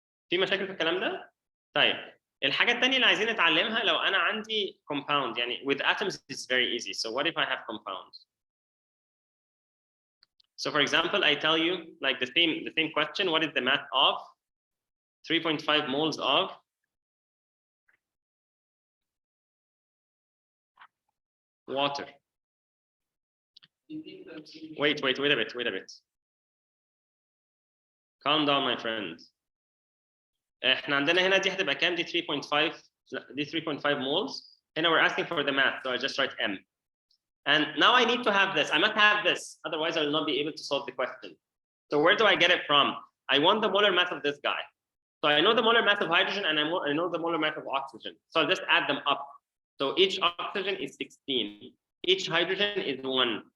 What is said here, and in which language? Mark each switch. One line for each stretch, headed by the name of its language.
Arabic: في مشاكل في الكلام ده؟ طيب الحاجة الثانية اللي عايزين نتعلمها لو أنا عندي compound، يعني
English: with atoms it's very easy. So what if I have compounds? So for example, I tell you like the same question, what is the mass of 3.5 moles of water? Wait a bit. Calm down my friend.
Arabic: احنا عندنا هنا دي هتبقى كام؟ دي 3.5 دي 3.5 moles. هنا
English: we're asking for the mass, so I just write m. And now I need to have this. I must have this, otherwise I will not be able to solve the question. So where do I get it from? I want the molar mass of this guy. So I know the molar mass of hydrogen and I know the molar mass of oxygen. So I'll just add them up. So each oxygen is 16. Each hydrogen is 1.